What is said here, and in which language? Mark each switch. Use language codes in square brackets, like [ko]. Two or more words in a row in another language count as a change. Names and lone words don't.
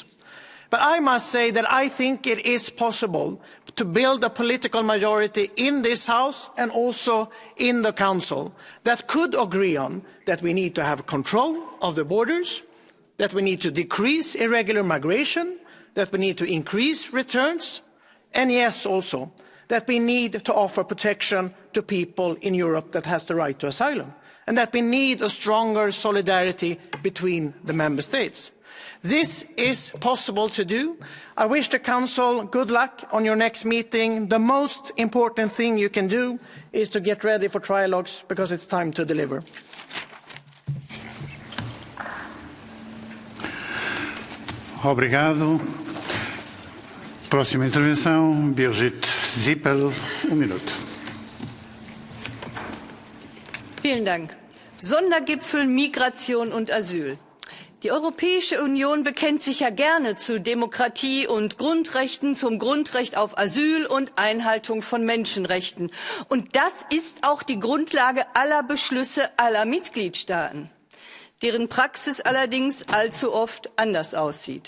[en] But I must say that I think it is possible to build a political majority in this House and also in the Council that could agree on that we need to have control of the borders, that we need to decrease irregular migration, that we need to increase returns, and yes, also, that we need to offer protection to people in Europe that has the right to asylum, and that we need a stronger solidarity between the member states. This is possible to do. I wish the Council good luck on your next meeting. The most important thing you can do is to get ready for trilogues, because it's time to deliver. [pt] Obrigado. Próxima intervenção, Birgit Zippel, minuto. [de] Vielen Dank. Sondergipfel, Migration und Asyl. Die Europäische Union bekennt sich ja gerne zu Demokratie und Grundrechten, zum Grundrecht auf Asyl und Einhaltung von Menschenrechten. Und das ist auch die Grundlage aller Beschlüsse aller Mitgliedstaaten, deren Praxis allerdings allzu oft anders aussieht.